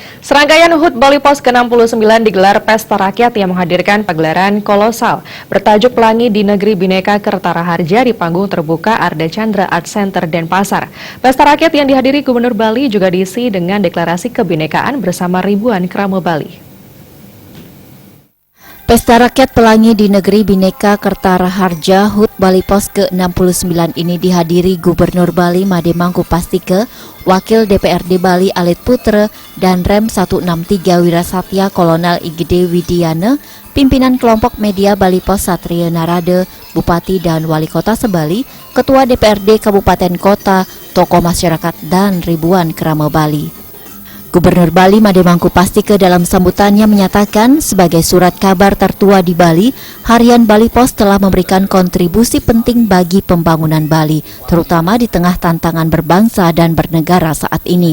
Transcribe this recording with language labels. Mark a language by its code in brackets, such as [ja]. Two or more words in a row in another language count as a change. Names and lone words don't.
[id] Serangkaian HUT Bali Pos ke-69 digelar Pesta Rakyat yang menghadirkan pagelaran kolosal bertajuk Pelangi di Negeri Bhinneka Kertaraharja di panggung terbuka Arda Chandra Art Center Denpasar. Pesta Rakyat yang dihadiri Gubernur Bali juga diisi dengan deklarasi kebinekaan bersama ribuan kerama Bali. Pesta Rakyat Pelangi di Negeri Bhinneka Kertaraharja HUT Bali Pos ke-69 ini dihadiri Gubernur Bali Made Mangkupastike, Wakil DPRD Bali Alit Putra, dan Rem 163 Wirasatya Kolonel Igede Widiana, pimpinan kelompok media Bali Pos Satria Narada, Bupati dan Wali Kota Sebali, Ketua DPRD Kabupaten Kota, tokoh masyarakat, dan ribuan kerama Bali. Gubernur Bali Made Mangkupastike dalam sambutannya menyatakan sebagai surat kabar tertua di Bali, Harian Bali Pos telah memberikan kontribusi penting bagi pembangunan Bali, terutama di tengah tantangan berbangsa dan bernegara saat ini.